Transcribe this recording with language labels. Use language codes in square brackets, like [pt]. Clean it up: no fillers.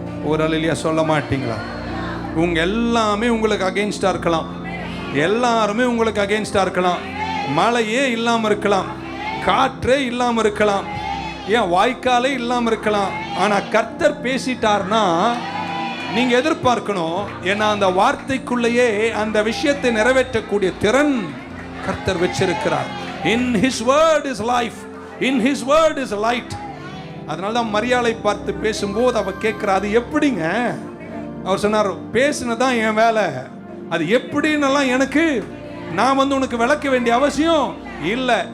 [ta] ஒரு அல்லேலூயா சொல்ல மாட்டீங்களா? உங்க எல்லாமே உங்களுக்கு அகைன்ஸ்டா இருக்கலாம், எல்லாருமே உங்களுக்கு அகைன்ஸ்டா இருக்கலாம், மழையே இல்லாம இருக்கலாம், காற்றே இல்லாம இருக்கலாம், ஏன் வாய்க்காலே இல்லாம இருக்கலாம். ஆனா கர்த்தர் பேசிட்டார்னா நீங்க எதிர்பார்க்கணும். ஏன்னா அந்த வார்த்தைக்குள்ளேயே அந்த விஷயத்தை நிறைவேற்றக்கூடிய திறன் கர்த்தர் வச்சிருக்கிறார். [en] In his word is life, in his word is light. [ta] அதனால தான் மரியாளை பார்த்து பேசும்போது அவ கேட்கிறா, அது எப்படிங்க? அவர் சொன்னார், பேசினதான் என் வேலை, அது எப்படின்னெல்லாம் எனக்கு நான் உனக்கு விளக்க வேண்டிய அவசியம் இல்லை.